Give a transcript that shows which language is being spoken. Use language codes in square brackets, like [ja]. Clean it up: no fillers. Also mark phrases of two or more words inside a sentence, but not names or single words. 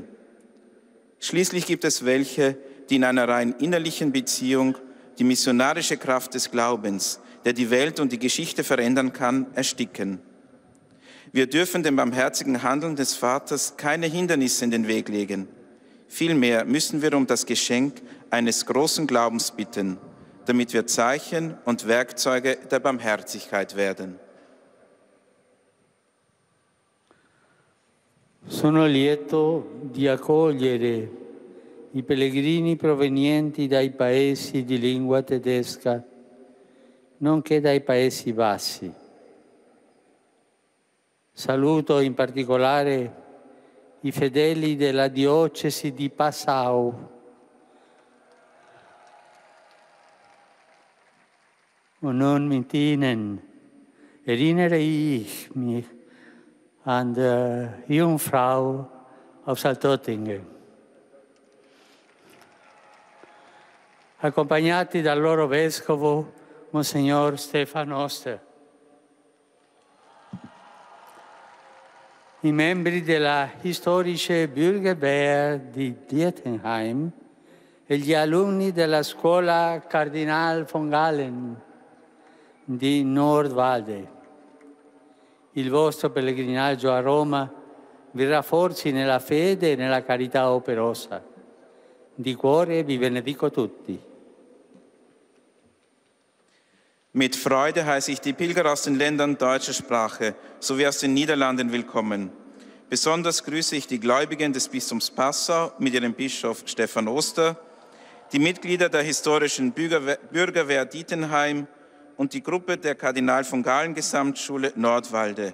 [de] Schließlich gibt es welche, die in einer rein innerlichen Beziehung die missionarische Kraft des Glaubens, der die Welt und die Geschichte verändern kann, ersticken. Wir dürfen dem barmherzigen Handeln des Vaters keine Hindernisse in den Weg legen. Vielmehr müssen wir um das Geschenk eines großen Glaubens bitten, damit wir Zeichen und Werkzeuge der Barmherzigkeit werden. [it] Sono lieto di accogliere i pellegrini provenienti dai paesi di lingua tedesca, nonché dai Paesi Bassi. Saluto in particolare i fedeli della diocesi di Passau. [de] Und nun mit ihnen erinnere ich mich an der Jungfrau aus Altötting. [it] Accompagnati dal loro vescovo, Monsignor Stefan Oster. I membri della storica Bürgerwehr di Dietenheim e gli alunni della scuola Cardinal von Galen di Nordwalde. Il vostro pellegrinaggio a Roma vi rafforzi nella fede e nella carità operosa. Di cuore vi benedico tutti. [de] Mit Freude heiße ich die Pilger aus den Ländern deutscher Sprache sowie aus den Niederlanden willkommen. Besonders grüße ich die Gläubigen des Bistums Passau mit ihrem Bischof Stefan Oster, die Mitglieder der historischen Bürgerwehr Dietenheim und die Gruppe der Kardinal von Galen Gesamtschule Nordwalde.